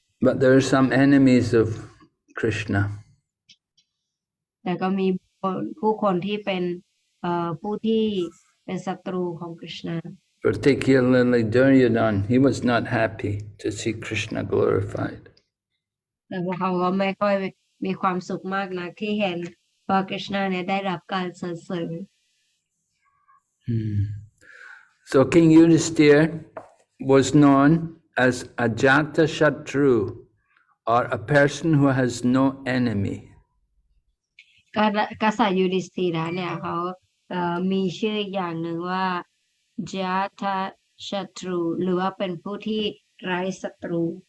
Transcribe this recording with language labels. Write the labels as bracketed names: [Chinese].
[English] But there are some enemies of Krishna. [Thai] แต่ก็มีผู้คนที่เป็นผู้ที่เป็นศัตรูของกฤษณะ [English] Particularly Duryodhana, he was not happy to see Krishna glorified. [Thai] แต่พวกเขาก็ไม่ค่อยมีความสุขมากนักที่เห็นว่ากฤษณะเนี่ยได้รับการสรรเสริญ [English] So King Yudhisthira was known as Ajata Shatru, or a person who has no enemy. [Thai] กษัตริย์ยูดิสธีระเนี่ยเขามีชื่ออย่างหนึ่งว่าจาทศัตรูหรือว่าเป็นผู้ที่ไร้ศัตรู